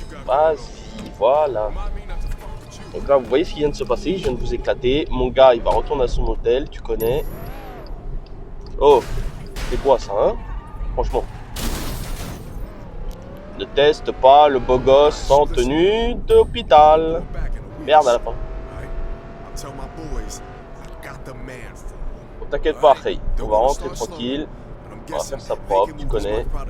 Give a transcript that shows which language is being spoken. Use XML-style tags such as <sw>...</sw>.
<fr>Vas-y, voilà. Donc là, vous voyez ce qui vient de se passer. Je viens de vous éclater. Mon gars, il va retourner à son hôtel, tu connais. Oh, c'est quoi ça, hein? Franchement. Ne teste pas le beau gosse sans tenue d'hôpital. Merde à la fin.</fr> <en>Tell my boys, I got the man for them.</en> <fr>Bon, t'inquiète pas, Hey. On va rentrer tranquille. On va faire ça propre, tu connais.</fr>